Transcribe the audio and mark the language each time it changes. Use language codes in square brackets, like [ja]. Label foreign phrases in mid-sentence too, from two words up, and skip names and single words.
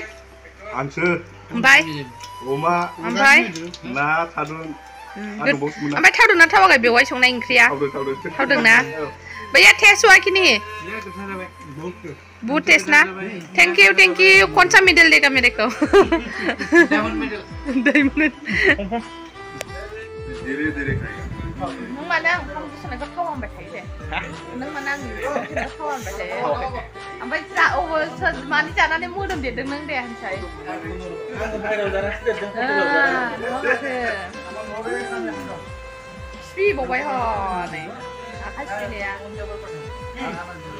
[brx] हांसो ओमफ्राय अमा ओमफ्राय ना थारुन ओमफ्राय थावदोंना थावाखै बेवयाइ संनाय ओंख्रिया थावदोंना [hi] भैया टेस्ट हुआ कि नहीं बहुत टेस्ट ना [en] thank you [hi] कौन सा मेडल देगा मेरे को डायमंड [brx] धीरे नों माने आं ओंखाम संनायखौ थावांबाय थायो दे नों माने आं थावांबाय थायो ओमफ्राय जा मानि जानानै मोदोम देरदों नों दे होनसाय स्पि बावबाय ह नै आखाइ स्पिनाया